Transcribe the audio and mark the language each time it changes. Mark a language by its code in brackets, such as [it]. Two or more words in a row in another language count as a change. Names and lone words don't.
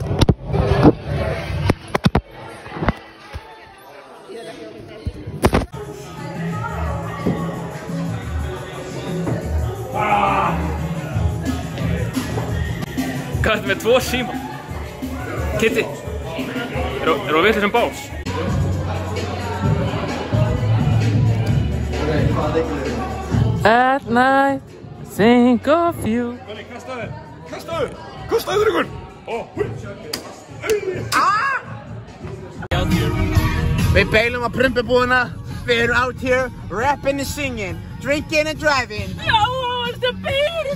[is] Hvað ertu með 2 síma? Kitty, eru á vitlausum bás? [en] At night, think of you. [is] Benni, kastaðu! Kastaðu! Kastaðu ykkur! Við beilum á prumpubúðina, við erum [en] out here, rapping and singing, drinking and driving. Yo, it's the beat,